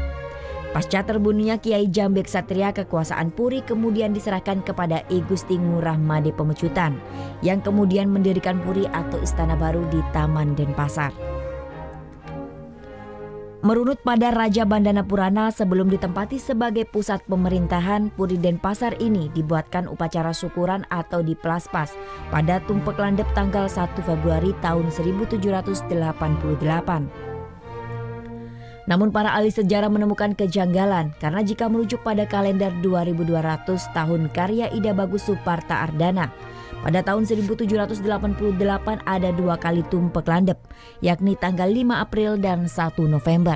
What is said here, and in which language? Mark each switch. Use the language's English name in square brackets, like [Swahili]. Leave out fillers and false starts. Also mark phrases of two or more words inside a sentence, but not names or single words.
[Indonesian] Pasca terbunuhnya Kiai Jambe Ksatria, kekuasaan Puri kemudian diserahkan kepada I Gusti Ngurah Made Pemecutan yang kemudian mendirikan Puri atau istana baru di Taman Denpasar. Merunut pada Raja Bandana Purana, sebelum ditempati sebagai pusat pemerintahan, Puri Denpasar ini dibuatkan upacara syukuran atau diplaspas pada Tumpek Landep tanggal 1 Februari tahun 1788. Namun para ahli sejarah menemukan kejanggalan karena jika merujuk pada kalender 2200 tahun karya Ida Bagus Suparta Ardana, pada tahun 1788 ada 2 kali Tumpek Landep, yakni tanggal 5 April dan 1 November.